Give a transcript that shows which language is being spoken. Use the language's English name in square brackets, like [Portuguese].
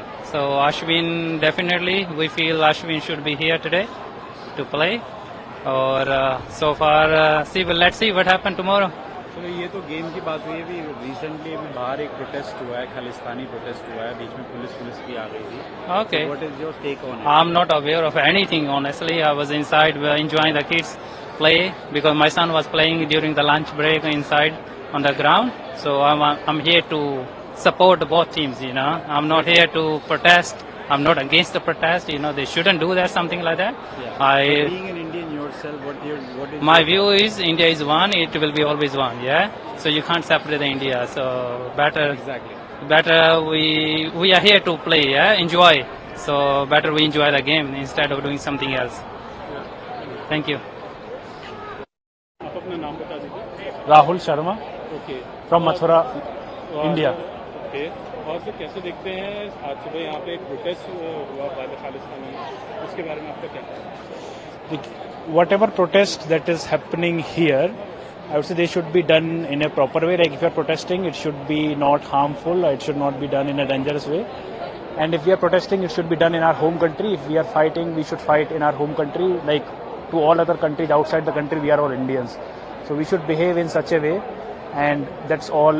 [English] So Ashwin, definitely we feel Ashwin should be here today to play. और so far let's see what happen tomorrow. [Hindi] चलो ये तो game की बात हुई है। अभी रिसेंटली अभी बाहर एक प्रोटेस्ट हुआ है, खालिस्तानी प्रोटेस्ट हुआ है, बीच में पुलिस भी आ गई थी। [English] Okay, what is your take on it? I am not aware of anything honestly. I was inside enjoying the kids play because my son was playing during the lunch break inside on the ground. So I'm here to support both teams, you know. I'm not here to protest. I'm not against the protest, you know. They shouldn't do that, something like that. Yeah. Being an Indian yourself, what is my view is India is one, it will be always one, yeah. So you can't separate the India. So better we are here to play, yeah, enjoy. So better we enjoy the game instead of doing something else. Thank you. [Hindi] अपना नाम बता दीजिए। Rahul Sharma [English] Okay, from Mathura, India. [Hindi] Okay, और फिर कैसे देखते हैं आज सुबह यहाँ पे एक प्रोटेस्ट हुआ खालिस्तान में, उसके बारे में आपका क्या कहना है? [English] Whatever protest that is happening here, I would say they should be done in a proper way. Like if you are protesting, it should be not harmful. It should not be done in a dangerous way. And if we are protesting, it should be done in our home country. If we are fighting, we should fight in our home country. Like to all other countries outside the country, we are all Indians. So we should behave in such a way, and that's all.